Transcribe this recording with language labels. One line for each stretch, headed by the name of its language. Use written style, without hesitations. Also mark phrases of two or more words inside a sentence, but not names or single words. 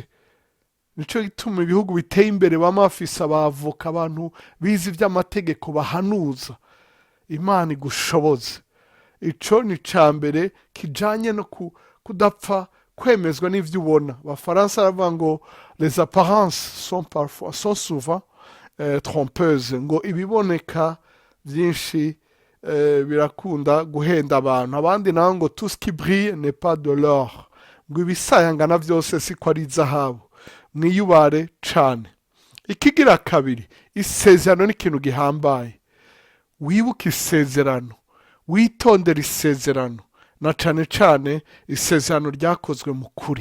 Rundi: Nico gituma ibihugu biteye imbere bama bafise abavoka, abantu bize ivy'amategeko bahanuza. Imana igushoboze. Ico ni cambere kijanye no kudapfa kwemezwa n'ivyo ubona. Abafaransa baravuga ngo
French: les apparences sont souvent trompeuses,
Rundi: ngo ibiboneka vyinshi birakunda guhenda abantu. Abandi nabo ngo
French: tout ce qui brille n'est pas de l'or,
Rundi: ngo ibisayangana vyose siko ari zahabu. Mwiyubare cane. Ikigira kabiri, isezerano ni ikintu gihambaye. Wibuke isezerano, witondere isezerano, na cane cane isezerano ryakozwe mu kuri.